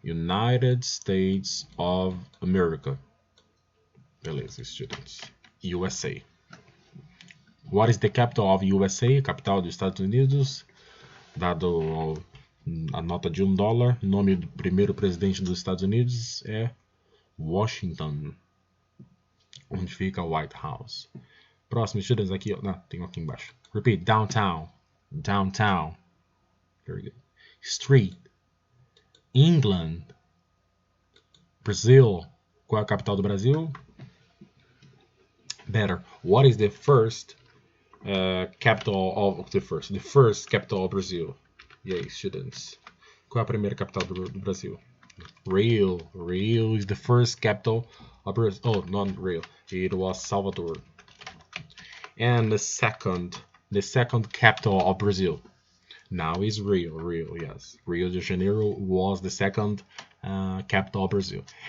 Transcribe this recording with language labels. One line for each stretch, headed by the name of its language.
English: United States of America. Beleza, students. USA. What is the capital of USA?
Portuguese: Capital dos Estados Unidos. Dado a nota de $1. Nome do primeiro presidente dos Estados Unidos é Washington. Onde fica o White House. Próximo, students, aqui, tem aqui embaixo.
English: Repeat. Downtown. Downtown. Very good. Street. England. Brazil.
Portuguese: Qual é a capital do Brasil?
English: Better. What is the first capital of the first capital of Brazil?
Portuguese: E aí, students? Qual é a primeira capital do Brasil? Rio.
English: Rio is the first capital of Brazil. Oh, not Rio. It was Salvador. And the second capital of Brazil. Now is Rio, yes. Rio de Janeiro was the second capital of Brazil.